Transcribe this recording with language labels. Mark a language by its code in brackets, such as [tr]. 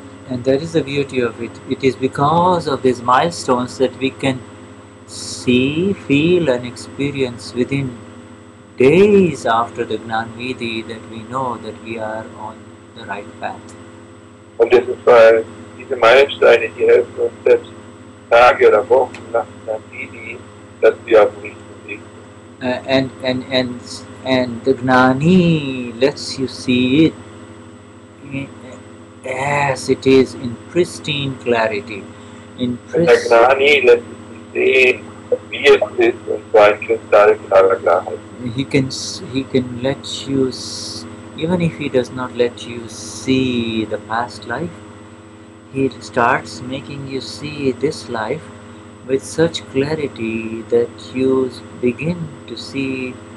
[en] And that is the beauty of it. It is because of these milestones that we can see, feel and experience within days after the Gnanvidhi that we know that we are on the right path. [de] Und das ist, weil diese Meilensteine, die helfen uns selbst Tage oder Wochen nach Gnanvidhi, dass wir auf dem richtigen Weg sind. [en] And the Gnani lets you see it as it is in pristine clarity. [de] Der Gnani lässt uns sehen, wie es ist, und zwar in kristallklarer Klarheit. [en] He can let you, even if he does not let you see the past life, he starts making you see this life with such clarity that you begin to see